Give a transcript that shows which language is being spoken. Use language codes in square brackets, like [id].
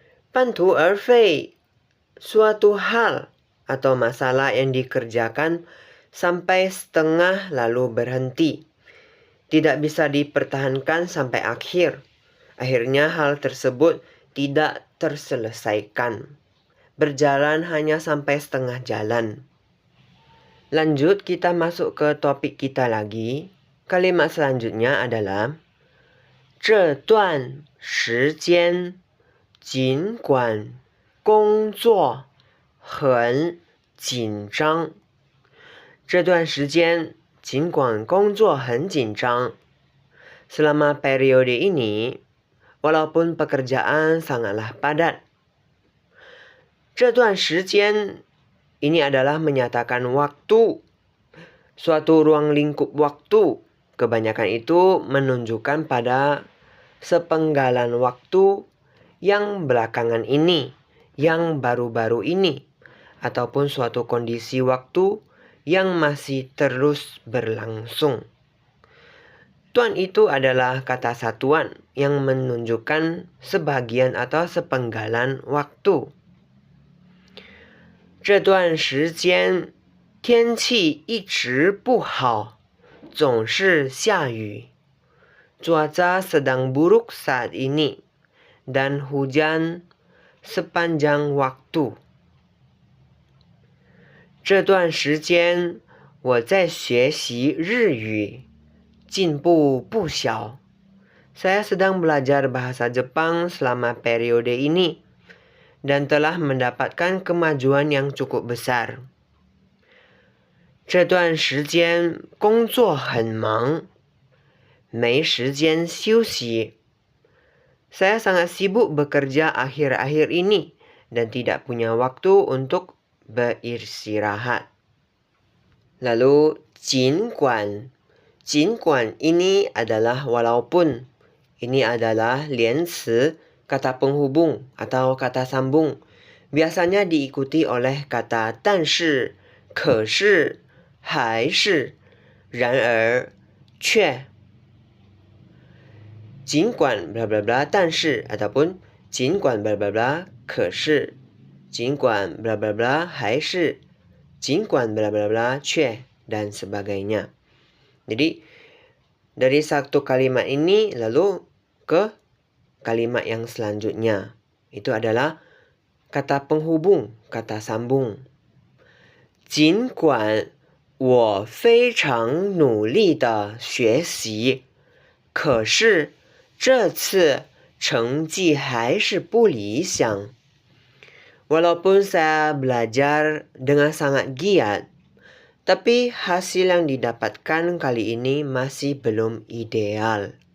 [id] 半途而废 suatu hal atau masalah yang dikerjakan sampai setengah lalu berhenti. Tidak bisa dipertahankan sampai akhir. Akhirnya hal tersebut tidak terselesaikan. Berjalan hanya sampai setengah jalan. Lanjut, kita masuk ke topik kita lagi. Kalimat selanjutnya adalah [zh] 这段时间尽管工作很紧张。这段时间尽管工作很紧张。 [id] Selama periode ini, walaupun pekerjaan sangatlah padat. 这段时间 ini adalah menyatakan waktu, suatu ruang lingkup waktu. Kebanyakan itu menunjukkan pada sepenggalan waktu yang belakangan ini, yang baru-baru ini, ataupun suatu kondisi waktu yang masih terus berlangsung. Tuan itu adalah kata satuan yang menunjukkan sebagian atau sepenggalan waktu. [zh] 这段时间天气一直不好，总是下雨。 [id] Cuaca sedang buruk saat ini dan hujan sepanjang waktu. [zh] 这段时间我在学习日语，进步不小. [id] Saya sedang belajar bahasa Jepang selama periode ini dan telah mendapatkan kemajuan yang cukup besar. [zh] 这段时间工作很忙，没时间休息. [id] Saya sangat sibuk bekerja akhir-akhir ini dan tidak punya waktu untuk beristirahat. Lalu, 尽管ini adalah walaupun. Ini adalah 连词, kata penghubung atau kata sambung. Biasanya diikuti oleh kata 但是, 可是, 还是, 然而, 却. 尽管 bla bla bla 但是 ataupun 尽管 bla bla bla 可是 尽管 bla bla bla 还是 尽管 bla bla bla 却 dan sebagainya. Jadi dari satu kalimat ini lalu ke kalimat yang selanjutnya. Itu adalah kata penghubung, kata sambung. [zh] 尽管我非常努力的学习，可是这次成绩还是不理想. [id] Walaupun saya belajar dengan sangat giat, tapi hasil yang didapatkan kali ini masih belum ideal.